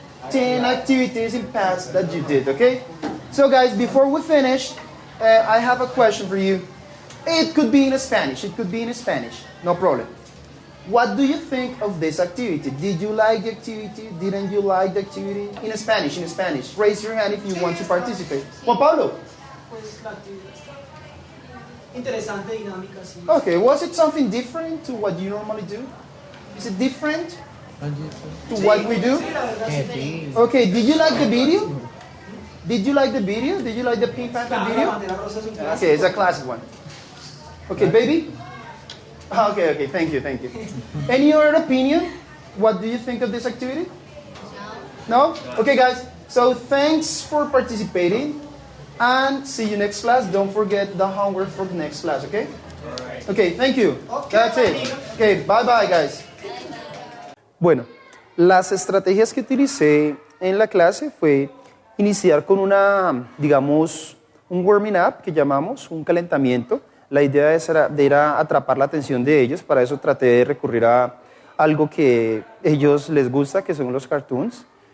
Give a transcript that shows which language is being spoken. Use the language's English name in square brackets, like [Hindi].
[English] 10 activities in past that you did, okay? So guys, before we finish, I have a question for you. It could be in Spanish. It could be in Spanish. No problem. What do you think of this activity? Did you like the activity? Didn't you like the activity? In Spanish, in Spanish. Raise your hand if you want to participate. Juan Pablo. [Spanish] pues la actividad está interesante, dinámica, sí. [English] Okay, was it something different to what you normally do? Is it different to what we do? [Spanish] Sí, la verdad sí. [English] Okay, did you like the video? Did you like the video? Did you like the Pink Panther [Spanish] La [English] video? [Spanish] bandera rosa es un clásico. [English] Okay, it's a classic one. Okay, baby? Okay, thank you. Any other opinion? What do you think of this activity? No? Okay, guys, so thanks for participating and see you next class. Don't forget the homework for the next class, okay? Okay, thank you. That's it. Okay, bye, guys. [Spanish] Bueno, las estrategias que utilicé en la clase fue iniciar con digamos, un [English] warming up [Spanish] que llamamos, un calentamiento. La idea era atrapar la atención de ellos, para eso traté de recurrir a algo que a ellos les gusta, que son los cartoons.